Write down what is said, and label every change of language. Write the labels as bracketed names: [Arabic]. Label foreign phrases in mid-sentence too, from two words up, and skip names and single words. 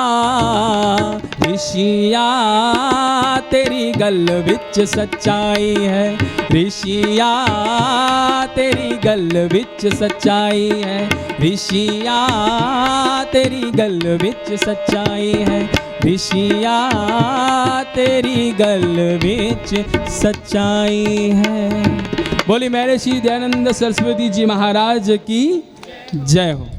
[Punjabi] ਰਿਸ਼ੀਆ ਤੇਰੀ ਗੱਲ ਵਿਚ ਸੱਚਾਈ ਹੈ, ਰਿਸ਼ੀਆ ਤੇਰੀ ਗੱਲ ਵਿਚ ਸੱਚਾਈ ਹੈ, ਰਿਸ਼ੀਆ ਤੇਰੀ ਗੱਲ ਵਿਚ ਸੱਚਾਈ ਹੈ, ਰਿਸ਼ੀਆ ਤੇਰੀ ਗੱਲ ਵਿਚ ਸੱਚਾਈ ਹੈ। [Hindi] बोली महर्षि दयानंद सरस्वती जी महाराज की जय हो।